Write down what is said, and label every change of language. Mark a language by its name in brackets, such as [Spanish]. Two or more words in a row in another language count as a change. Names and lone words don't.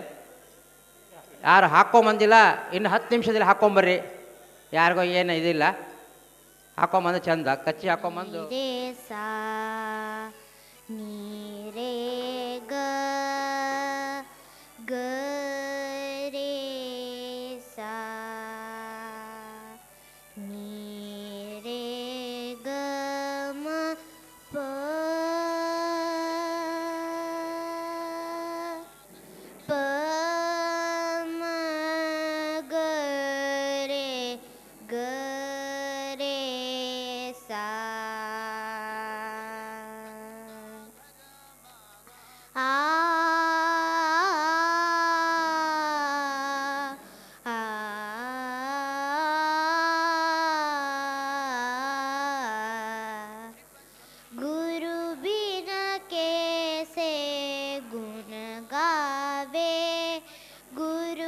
[Kannada] ಯಾರು ಹಾಕ್ಕೊಂಬಂದಿಲ್ಲ ಇನ್ನು 10 ನಿಮಿಷದಲ್ಲಿ ಹಾಕ್ಕೊಂಬರ್ರಿ. ಯಾರಿಗೋ ಏನು ಇದಿಲ್ಲ, ಹಾಕ್ಕೊಂಬಂದು ಚಂದ ಕಚ್ಚಿ ಹಾಕ್ಕೊಂಬಂದು ನೀರೇ ಗ ಗ ರೇ ಸಾ ನೀರೇ ಗ ಮ ಪ ಪ ಮ ಗ ರೇ ಗ ರೇ ಸಾ [Hindi] ಆ गुरु बिन कैसे गुण गावे गुरु